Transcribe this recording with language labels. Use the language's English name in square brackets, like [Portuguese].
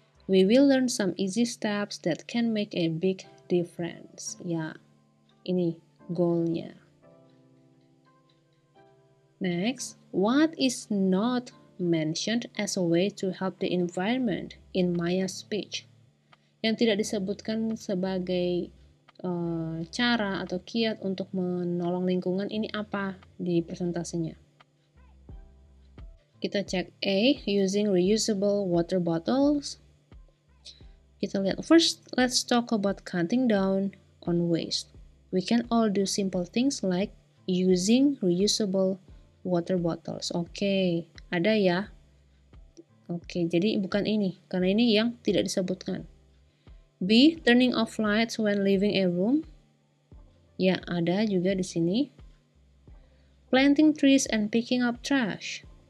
[English] We will learn some easy steps that can make a big difference. [Indonesian] Ya, ini goalnya. [English] Next, what is not mentioned as a way to help the environment in Maya's speech? [Indonesian] Yang tidak disebutkan sebagai cara atau kiat untuk menolong lingkungan ini apa di presentasinya? Kita cek A, [English] using reusable water bottles. [Indonesian] Kita lihat [English] first, let's talk about cutting down on waste. We can all do simple things like using reusable water bottles. [Indonesian] Oke, ada ya. Oke, jadi bukan ini, karena ini yang tidak disebutkan. B. [English] Turning off lights when leaving a room. [Indonesian] Ya, ada juga di sini. [English] Planting trees and picking up trash.